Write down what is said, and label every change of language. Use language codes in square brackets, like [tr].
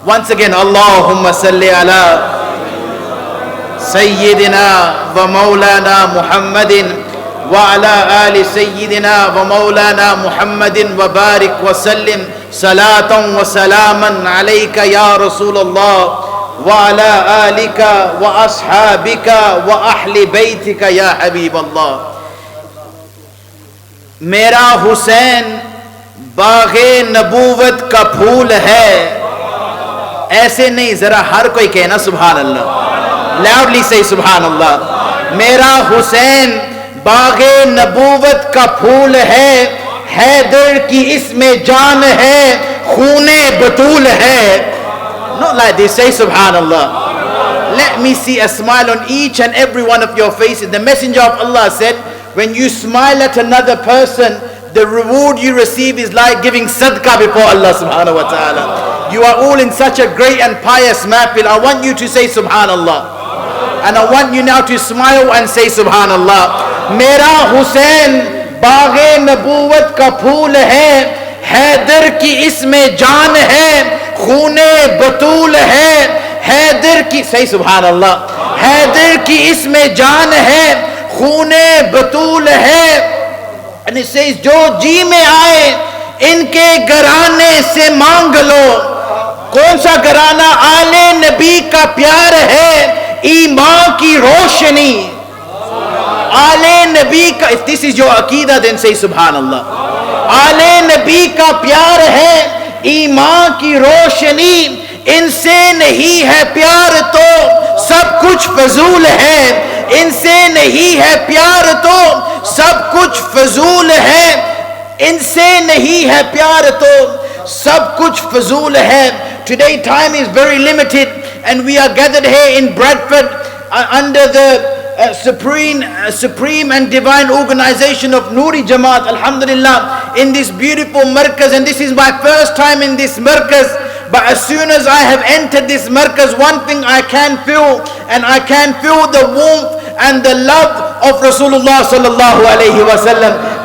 [ar] Once again, Allahumma salli ala Sayyidina wa Mawlana Muhammadin wa ala ali Sayyidina wa Mawlana Muhammadin wa barik wa sallim salatan wa salaman alayka ya Rasulullah وعلى آلك وأصحابك وأهل بيتك يا حبيب اللہ. [ur] میرا حسین باغ نبوت کا پھول ہے. ایسے نہیں, ذرا ہر کوئی کہنا سبحان اللہ. لاؤڈلی سے سبحان اللہ. میرا حسین باغ نبوت کا پھول ہے, حیدر کی اس میں جان ہے, خون بطول ہے. [en] Not like this, say subhanallah. Let me see a smile on each and every one of your faces. The Messenger of Allah said, when you smile at another person, the reward you receive is like giving sadaqah before Allah subhanahu wa ta'ala. You are all in such a great and pious mahfil. I want you to say subhanallah. And I want you now to smile and say subhanallah. [ur] Mera Hussein baaghe nabuwat ka phool hai, Haider کی اس میں جان ہے, خون بطول ہے. حیدر کی, صحیح سبحان اللہ. حیدر کی اس میں جان ہے, خون بطول ہے. [en] And it says, [ur] جو جی میں آئے ان کے گھرانے سے مانگ لو. کون سا گھرانہ؟ آل نبی کا پیار ہے, ایمان کی روشنی. آل نبی کا, [en] if this is your عقیدہ then say سبحان اللہ. [ur] آل نبی کا پیار ہے, ایمان کی روشنی. ان سے نہیں ہے پیار تو سب کچھ فضول ہے. ان سے نہیں ہے پیار تو سب کچھ فضول ہے. ان سے نہیں ہے پیار تو سب کچھ فضول ہے. [en] Today time is very limited and we are gathered here in Bradford under the supreme and divine organization of Noori Jamaat, alhamdulillah, in this beautiful markaz. And this is my first time in this markaz, but as soon as I have entered this markaz, one thing I can feel, and I can feel the warmth and the love of Rasulullah sallallahu alayhi wa sallam.